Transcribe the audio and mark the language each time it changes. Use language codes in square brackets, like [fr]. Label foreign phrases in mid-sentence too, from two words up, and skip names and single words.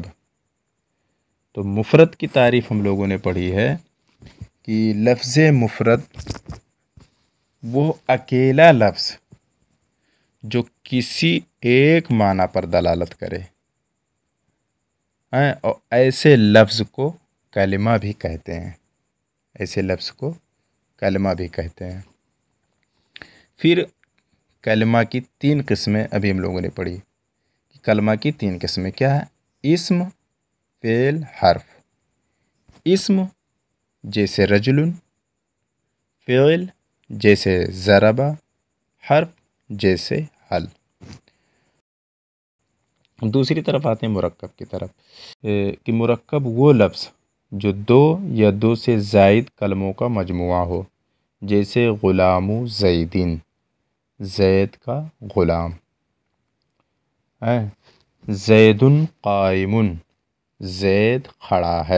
[ur] تو مفرد کی تعریف ہم لوگوں نے پڑھی ہے کہ لفظ مفرد وہ اکیلا لفظ جو کسی ایک معنی پر دلالت کرے، اور ایسے لفظ کو کلمہ بھی کہتے ہیں، ایسے لفظ کو کلمہ بھی کہتے ہیں۔ پھر کلمہ کی تین قسمیں ابھی ہم لوگوں نے پڑھی۔ کلمہ کی تین قسمیں کیا ہے؟ اسم، فعل، حرف۔ اسم جیسے رجل، فعل جیسے ضرب، حرف جیسے حل۔ دوسری طرف آتے ہیں مرکب کی طرف، کہ مرکب وہ لفظ جو دو یا دو سے زائد کلموں کا مجموعہ ہو، جیسے [ar] غلام زیدین، [ur] زید کا غلام، [ar] زید قائم، [ur] زید کھڑا ہے۔